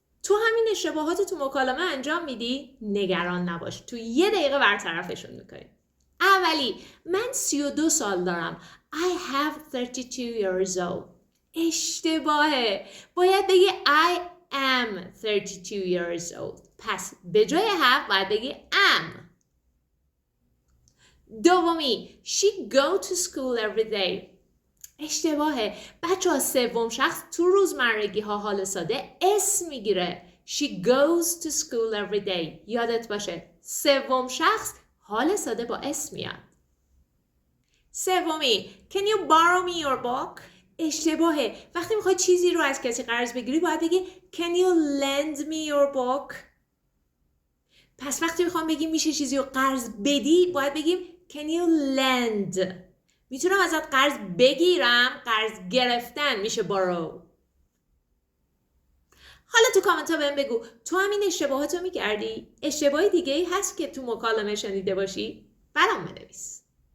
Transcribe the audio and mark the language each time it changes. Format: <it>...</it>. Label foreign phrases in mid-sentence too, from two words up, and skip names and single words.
<fa>تو همین اشتباهات تو مکالمه انجام میدی؟ نگران نباش، تو 1 دقیقه برطرفشون میکنی. اولی، من 32 سال دارم.</fa> <en>I have 32 years old.</en> <fa>اشتباهه. باید بگی</fa> <en>I am 32 years old.</en> <fa>پس به جای have باید بگی am. دومی،</fa> <en>she go to school every day.</en> <fa>اشتباهه. بچه ها سوم شخص تو روزمرگی ها حال ساده اسم میگیره.</fa> <en>She goes to school every day.</en> <fa>یادت باشه سوم شخص حال ساده با اسم میاد. سومی،</fa> <en>can you borrow me your book؟</en> <fa>اشتباهه. وقتی میخوای چیزی رو از کسی قرض بگیری باید بگی</fa> <en>can you lend me your book؟</en> <fa>پس وقتی میخوام بگیم میشه چیزی رو قرض بدی باید بگیم</fa> <en>can you lend؟</en> <fa>میتونم ازت قرض بگیرم، قرض گرفتن میشه borrow. حالا تو کامنت ها بهم بگو تو همین اشتباهاتو میکردی؟ اشتباهی دیگه ای هست که تو مکالمه شنیده باشی؟ برام بنویس.</fa>